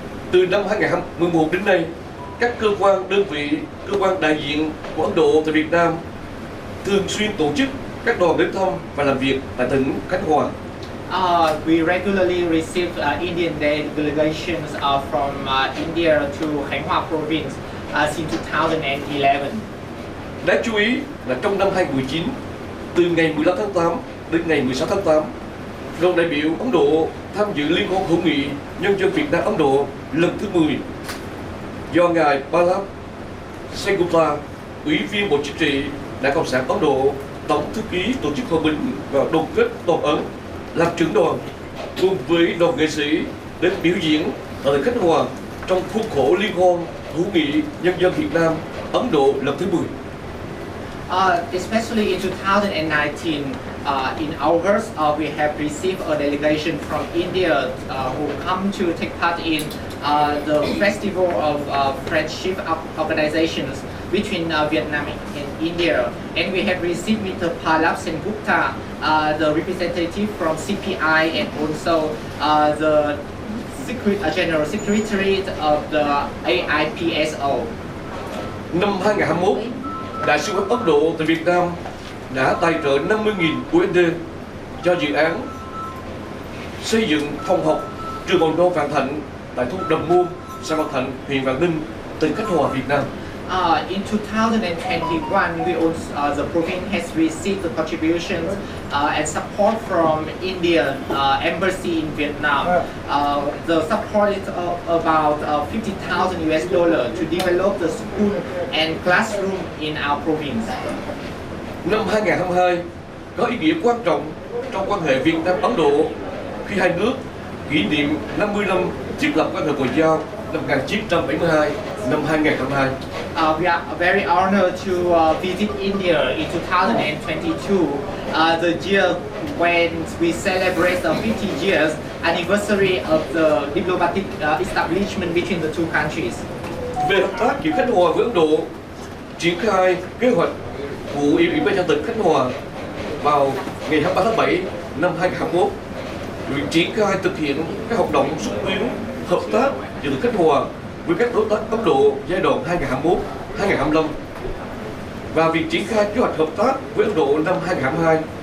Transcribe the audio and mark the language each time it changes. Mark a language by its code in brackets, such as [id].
[vi] Từ năm 2011 đến nay, các cơ quan, đơn vị, cơ quan đại diện của Ấn Độ tại Việt Nam thường xuyên tổ chức các đoàn đến thăm và làm việc tại tỉnh Khánh Hòa. [en] We regularly receive Indian delegations from India to Khanh Hoa province since 2011. [vi] Đáng chú ý là trong năm 2019, từ ngày 15 tháng 8 đến ngày 16 tháng 8, đoàn đại biểu Ấn Độ tham dự Liên hoan hữu nghị nhân dân Việt Nam Ấn Độ lần thứ 10 do ngài Lalit, Ủy viên Bộ Chính trị Đảng Cộng sản Ấn Độ, Tổng thư ký Tổ chức Hòa bình và đoàn kết toàn Ấn làm trưởng đoàn, cùng với đoàn nghệ sĩ đến biểu diễn ở tỉnh Khánh Hòa trong khuôn khổ Liên hoan hữu nghị nhân dân Việt Nam Ấn Độ lần thứ 10. [en] Especially in 2019, in August, we have received a delegation from India who come to take part in the festival of friendship organizations between Vietnam and India. And we have received Mr. Palab Sengupta, the representative from CPI, and also the General Secretary of the AIPSO. [vi] Năm 2021, Đại sứ quán Ấn Độ tại Việt Nam đã tài trợ 50.000 USD cho dự án xây dựng phòng học trường mầm non Vạn Thạnh tại thôn Đầm Muông, xã Vạn Thạnh, huyện Vạn Ninh, tỉnh Khánh Hòa, Việt Nam. [en] In 2021, the province has received the contributions and support from Indian embassy in Vietnam. The support is about $50,000 to develop the school and classroom in our province. [vi] Năm 2022 có ý nghĩa quan trọng trong quan hệ Việt Nam-Ấn Độ khi hai nước kỷ niệm 50 năm thiết lập quan hệ ngoại giao năm 1972 năm 2022. [en] We are very honored to visit India in 2022, the year when we celebrate the 50 years anniversary of the diplomatic establishment between the two countries. [vi] Về hợp tác giữa Khánh Hòa với Ấn Độ, triển khai kế hoạch của Ủy ban nhân tỉnh Khánh Hòa vào ngày 23 tháng 7 năm 2021, việc triển khai thực hiện các hoạt động xúc tiến hợp tác giữa tỉnh Khánh Hòa với các đối tác Ấn Độ giai đoạn 2021-2025 và việc triển khai kế hoạch hợp tác với Ấn Độ năm 2022.